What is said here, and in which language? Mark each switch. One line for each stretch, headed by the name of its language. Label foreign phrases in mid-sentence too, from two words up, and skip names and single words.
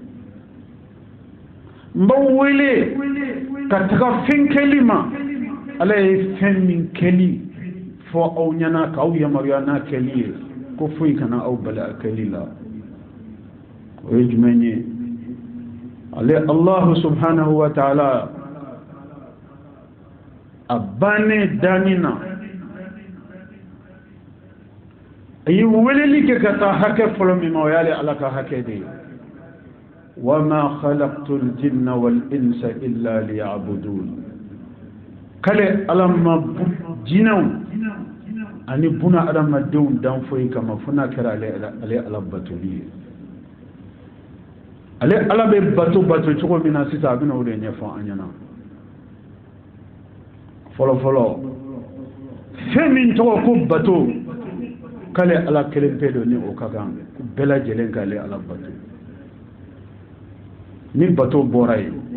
Bambara: n b'aw wele ka taga fɛn kɛli ma ala ye fɛn min kɛli fɔ aw ɲɛna k'aw yamaruya n'a kɛli ye ko foyi kana aw bali a kɛli la o ye jumɛn ye ale
Arabic: الله سبحانه وتعالى
Bambara: a bannen dani na a ye weleli kɛ ka taa hakɛ fɔlɔ min ma o y'ale ala ka hakɛ de ye
Arabic: وما خلقت الجن والإنس إلا ليعبدون
Bambara: kale ala ma jinɛw ani buna adamadenw dan foyi kama fo n'a kɛra ale ala batoli ye ale ala bɛ bato cogo min na sisan a bɛna o de ɲɛfɔ an ɲɛna fɔlɔ fɔlɔ fɛn min tɔgɔ ko bato k'ale ala kelen pe don ni o ka kan bɛɛ lajɛlen k'ale ala bato ni bato bɔra yen